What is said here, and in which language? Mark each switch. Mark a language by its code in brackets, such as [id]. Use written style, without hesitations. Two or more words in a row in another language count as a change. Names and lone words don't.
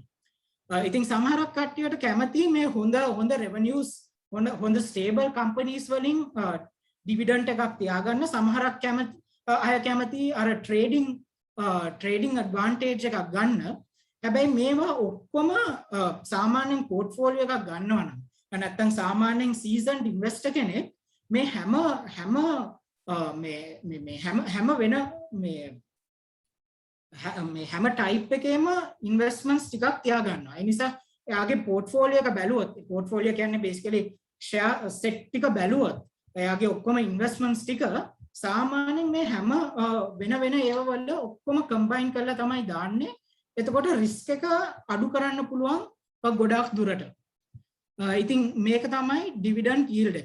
[si] ඉතින් සමහරක් කට්ටියට කැමති මේ හොඳ revenues හොඳ [en] stable companies [si] වලින් dividend එකක් තියාගන්න. සමහරක් අය කැමති අර trading advantage එකක් ගන්න. හැබැයි මේවා ඔක්කොම සාමාන්‍යයෙන් portfolio එකක් ගන්නවා නම් නැත්නම් සාමාන්‍යයෙන් [en] seasoned investor [si] කෙනෙක් මේ හැම type එකේම investments ටිකක් තියාගන්නවා. ඒ නිසා එයාගේ portfolio එක බැලුවොත් portfolio කියන්නේ basically [en] share set [si] ටික බැලුවොත් එයාගේ ඔක්කොම investments ටික සාමාන්‍යයෙන් මේ හැම වෙන ඒවා වල ඔක්කොම combine කරලා තමයි දාන්නේ. එතකොට risk එක අඩු කරන්න පුළුවන් ගොඩක් දුරට. ඉතින් මේක තමයි [en] dividend yield [si] එක.